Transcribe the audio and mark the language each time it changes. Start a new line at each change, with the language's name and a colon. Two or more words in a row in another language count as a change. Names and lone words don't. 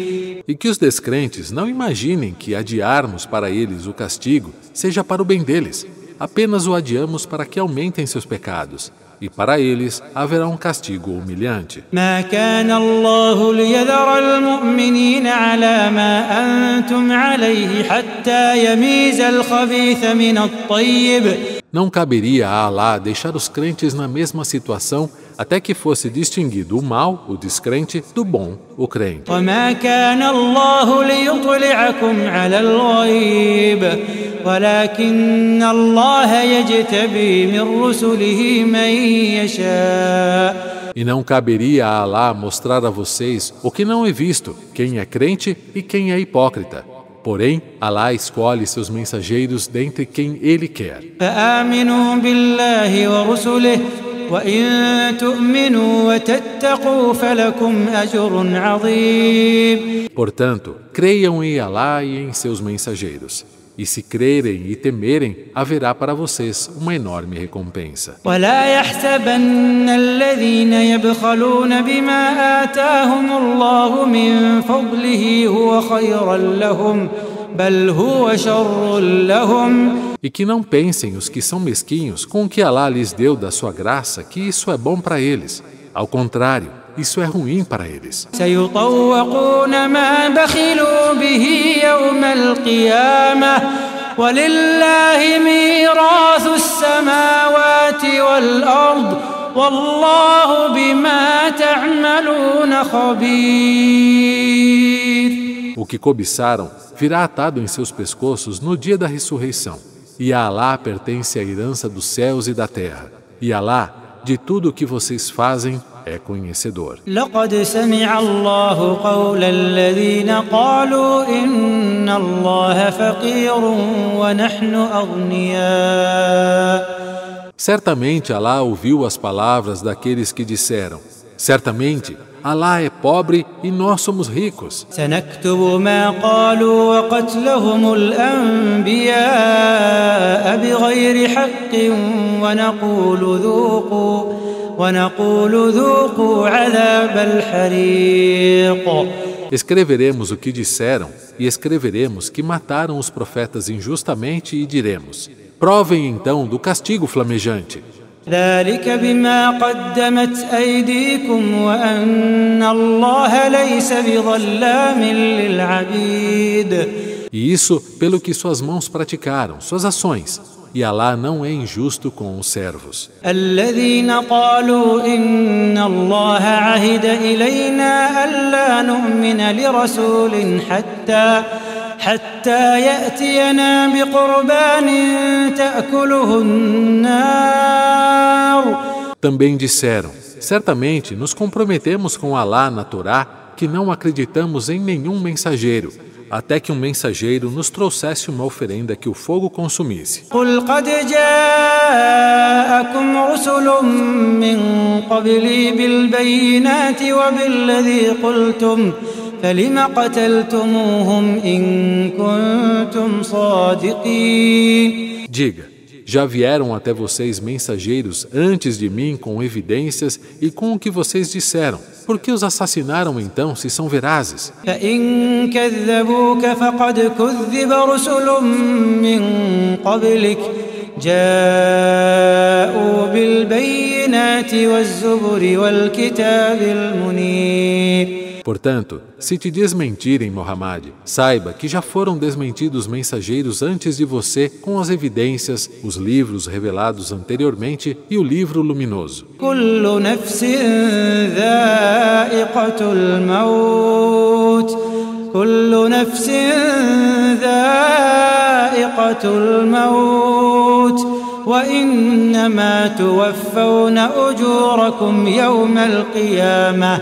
Portuguese: E que os descrentes não imaginem que adiarmos para eles o castigo seja para o bem deles. Apenas o adiamos para que aumentem seus pecados. E para eles haverá um castigo humilhante.
Arabic: ما كان الله ليذر المؤمنين على ما أنتم عليه حتى يميز الخبيث من الطيب.
Portuguese: Não caberia a Alá deixar os crentes na mesma situação até que fosse distinguido o mal, o descrente, do bom, o crente.
Arabic: وما كان الله ليطلعكم على الغيب ولكن الله يجتبي من رسله من يشاء.
Portuguese: E não caberia a Alá mostrar a vocês o que não é visto, quem é crente e quem é hipócrita. Porém, Alá escolhe seus mensageiros dentre quem Ele quer.
Arabic: فآمنوا بالله ورسله وإن تؤمنوا وتتقوا فلكم أجر عظيم.
Portuguese: Portanto, creiam em Alá e em seus mensageiros. E se crerem e temerem, haverá para vocês uma enorme recompensa.
Arabic: ولا يحسبن الذين يبخلون بما آتاهم الله من فضله هو خيرا لهم بل هو شر لهم.
Portuguese: E que não pensem os que são mesquinhos com o que Alá lhes deu da sua graça, que isso é bom para eles. Ao contrário, isso é ruim para eles.
Arabic: سيطوقون ما بخلوا به يوم القيامة ولله ميراث السماوات والأرض والله بما تعملون خبير.
Portuguese: O que cobiçaram virá atado em seus pescoços no dia da ressurreição. E a Alá pertence a herança dos céus e da terra. E Alá, de tudo o que vocês fazem, é conhecedor.
Arabic: لقد سمع الله قول الذين قالوا إن الله فقير ونحن أغنياء.
Portuguese: Certamente Alá ouviu as palavras daqueles que disseram: certamente Alá é pobre e nós somos ricos.
Arabic: سنكتب ما قالوا وقتلهم الأنبياء بغير حق ونقول ذوقوا عذاب الحريق.
Portuguese: Escreveremos o que disseram e escreveremos que mataram os profetas injustamente e diremos: provem então do castigo flamejante.
Arabic: ذلك بما قدمت أيديكم وأن الله ليس بظلام للعبيد.
Portuguese: E isso pelo que suas mãos praticaram, suas ações. E Alá não é injusto com os servos.
Arabic: الذين قالوا إن الله عهد إلينا ألا نؤمن لرسول حتى يأتينا بقربان تأكله النار.
Portuguese: Também disseram: certamente nos comprometemos com Alá na Torá que não acreditamos em nenhum mensageiro, até que um mensageiro nos trouxesse uma oferenda que o fogo consumisse.
Arabic: قل قد جاءكم رسل من قبلي بالبينات وبالذي قلتم فلم قتلتموهم إن كنتم صادقين.
Portuguese: Diga: já vieram até vocês mensageiros antes de mim com evidências e com o que vocês disseram. Por que os assassinaram então, se são verazes?
Arabic: فإن كذبوك فقد كذب رسل من قبلك جاءوا بالبينات والزبر والكتاب المنير.
Portuguese: Portanto, se te desmentirem, Muhammad, saiba que já foram desmentidos mensageiros antes de você com as evidências, os livros revelados anteriormente e o livro luminoso.
Arabic: كل نفس ذائقة الموت كل نفس ذائقة الموت وإنما توفون أجوركم يوم القيامة.